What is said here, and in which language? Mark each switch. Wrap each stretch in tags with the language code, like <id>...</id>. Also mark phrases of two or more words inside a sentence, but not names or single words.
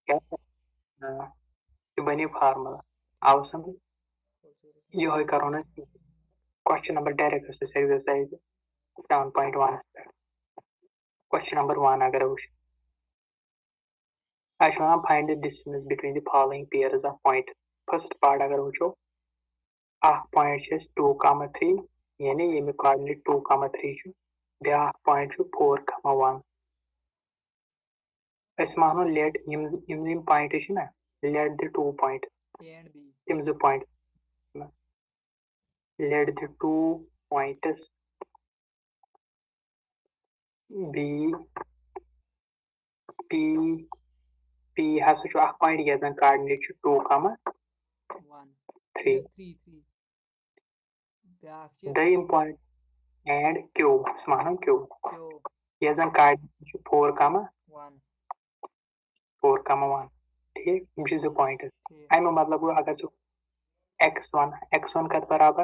<ks>یہِ بنے فارمولا آو سمجھ یِہوے کَرو نہٕ</ks> <en>question number direct exercise 7.1</en> <ks>پٮ۪ٹھ</ks> <en>question number 1</en> <ks>اگر وٕچھ اَسہِ چھُ وَنان</ks> <en>find the distance between the following pairs of point first part</en> <ks>اگر وٕچھو اکھ پویِنٹ چھِ أسۍ 2,3 یعنی ییٚمیُک کاڈنیٹ 2,3 چھُ بیٛاکھ پویِنٹ چھُ 4,1 أسۍ مانو لیٹ یِم پویِنٹ چھِ نا</ks> <en>let the 2 point</en> <ks>تِم 2 پویِنٹ</ks> <en>let the 2 points be P</en> <ks>ہسا چھُ اکھ پویِنٹ یَتھ زَن کاڈنیٹ چھُ 2,3 دوٚیِم پویِنٹ اینڈ کیو أسۍ مانو کیو یَتھ زَن کاڈنیٹ چھُ 4,1 ٹھیٖک یِم چھِ 2 پویِنٹ اَمیُک مطلب گوٚو اگر ژٕ x1 کَتھ برابر</ks>